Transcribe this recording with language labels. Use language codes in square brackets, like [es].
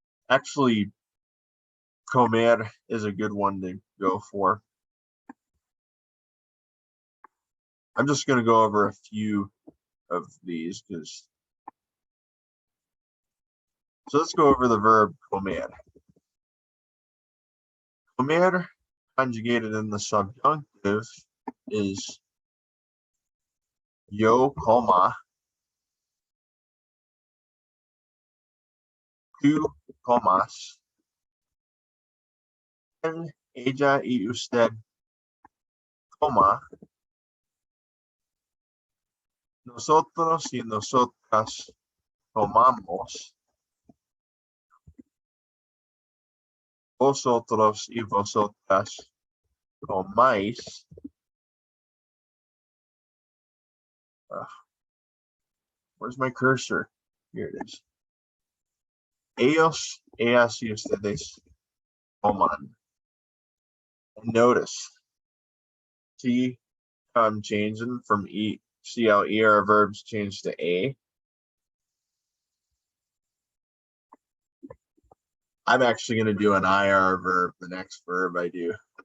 [en] Actually, comer is a good one to go for. I'm just going to go over a few of these because So let's go over the verb comer. Comer, conjugated in the subjunctive, is [es] yo coma, tú comas, él, ella y usted coma, nosotros y nosotras comamos, vosotros y vosotras comáis. [en] Where's my cursor? Here it is. [es] Ellos, ellas y ustedes coman. [en] And notice, see how I'm changing from E. See how ER verbs change to A? I'm actually going to do an IR verb, the next verb I do.